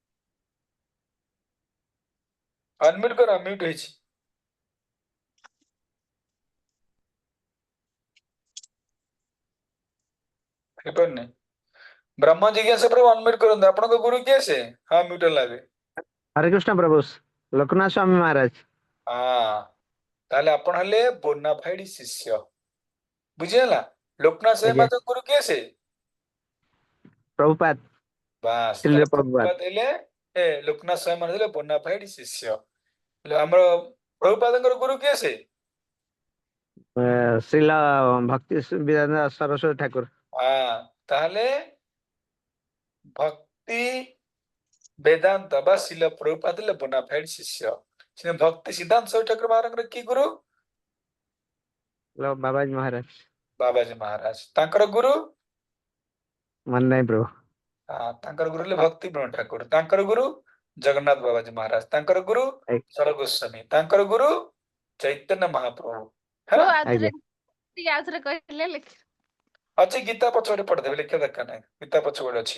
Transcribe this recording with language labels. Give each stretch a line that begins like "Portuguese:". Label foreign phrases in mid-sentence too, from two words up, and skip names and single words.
Odia: ଅନମ୍ୟୁଟ କର, ମ୍ୟୁଟ ହେଇଛି। ହେଇପାରୁନି। ବ୍ରହ୍ମ ଜିଜ୍ଞାସା ପ୍ରଭୁ ଅନମ୍ୟୁଟ କରନ୍ତୁ। ଆପଣଙ୍କ ଗୁରୁ କିଏ ସେ? ହଁ, ମ୍ୟୁଟ ହେଲା ଏବେ। हरे कृष्ण प्रभु लोकनाथ स्वामी महाराज। ହଁ, ତାହେଲେ ଆପଣ ହେଲେ ବୋନାଫାଇଡ ଶିଷ୍ୟ। ବୁଝିହେଲା? ଲୋକନାଥ ସ୍ୱାମୀ ଆଜ୍ଞା ମହାରାଜ ଗୁରୁ କିଏ ସେ? प्रभुपाद ବାସ୍, श्रील ତାହେଲେ प्रभुपाद। ପ୍ରଭୁପାଦ ହେଲେ ଲୋକନାଥ ସ୍ୱାମୀ ମହାରାଜ ହେଲେ ବୋନାଫାଇଡ ଶିଷ୍ୟ। ହେଲେ ଆମର ପ୍ରଭୁପାଦଙ୍କର ଗୁରୁ କିଏ ସେ? श्रील भक्ति विद्यानंद सरस्वती ठाकुर। ହଁ, ତାହେଲେ ଭକ୍ତି ବେଦାନ୍ତ ବା ଶିଲ ପ୍ରଭୁପାଦ ହେଲେ ବୋନାଫାଇଡ ଶିଷ୍ୟ। ସେ ଭକ୍ତି ସିଦ୍ଧାନ୍ତ ସରସ୍ୱତୀ ଠାକୁର ମହାରାଜଙ୍କର କି ଗୁରୁ? बाबाजी महाराज। ବାବାଜୀ ମହାରାଜ। ତାଙ୍କର ଗୁରୁ? ମନ ନାହିଁ ପ୍ରଭୁ। ତାଙ୍କର ଗୁରୁ ହେଲେ ଭକ୍ତି ବିନୋଦ ଠାକୁର। ତାଙ୍କର ଗୁରୁ ଜଗନ୍ନାଥ ବାବାଜୀ ମହାରାଜ। ତାଙ୍କର ଗୁରୁ ସର ଗୋସ୍ୱାମୀ। ତାଙ୍କର ଗୁରୁ ଚୈତନ୍ୟ ମହାପ୍ରଭୁ। ହେଲା? ଆଜ୍ଞା ଟିକେ ଆଉଥରେ କହିଲେ ଲେଖି। ଅଛି, ଗୀତା ପଛପଟେ ପଢିଦେବେ, ଲେଖିବା ଦରକାର ନାହିଁ। ଗୀତା ପଛପଟେ ଅଛି।